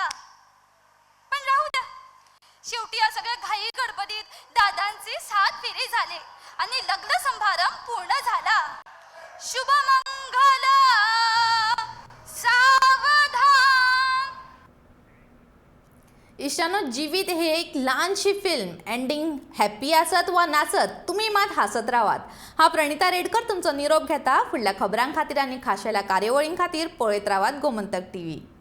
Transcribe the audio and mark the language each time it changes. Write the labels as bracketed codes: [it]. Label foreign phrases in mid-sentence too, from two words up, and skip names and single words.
[mr] पण राहू द्या, शेवटी या सगळ्या घाई गडबडीत दादांचे 7 फेरे झाले आणि लग्न समारंभ पूर्ण झाला. शुभमंगल सावधान. [kok] इशानो, जीवित हे एक ल्हानशी फिल्म. [en] ending happy [kok] आसत वा नाचत, तुम्ही मात हासत रावात. हा प्रणिता रेडकर तुमचो निरोप घेता. फुडल्या खबरां खातीर आनी खाशेल्या कार्यावळीं खातीर पळयत रावात गोमंतक टीव्ही.